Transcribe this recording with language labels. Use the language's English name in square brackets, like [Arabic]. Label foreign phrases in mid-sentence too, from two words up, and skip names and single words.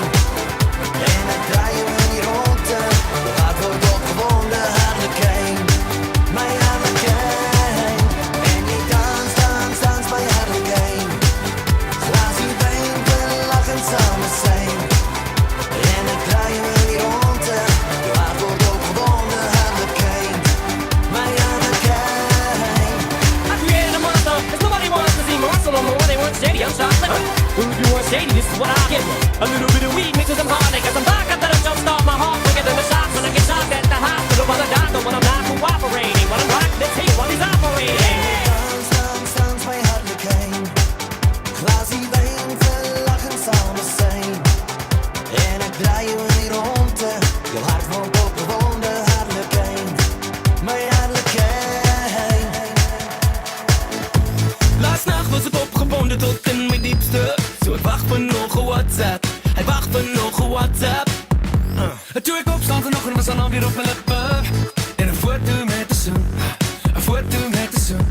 [Afrikaans] En ek draai jou in die ronde, jou hart word opgewonde hartlikheid, my hartlikheid. En jy dans, dans, dans my hartlikheid, glasie wyn, lag en [Dutch] samen zijn. [Afrikaans] En ek draai jou in die ronde, jou hart word opgewonde hartlikheid, my hartlikheid. [English] I created a monster, cause nobody wants to see monster no more. They want shady, I'm chocolate. Who do you want shady? This is what I give you. A little bit of weed mixed with some honey, cause I'm back after the jump start my heart quicker than the shots when I get shocked at the hospital by the doctor when I'm not cooperating. When I'm rocking this heat while he's operating. [Afrikaans] Dans, dans, dans my hartlikheid, glasie wijn, [Dutch] lachen samen zijn. [Afrikaans] En ek draai jou in die ronde, jou hart wordt opgewonde hartlikheid, my hartlikheid. [Dutch] Laatst nacht was ik opgebonden tot in mijn diepste. Zo ik wacht voor nog een WhatsApp. Hij wacht voor nog een WhatsApp. Toen ik opstond vanochtend was dan alweer op mijn lippen. En een foto met de zon. Een foto met de zon.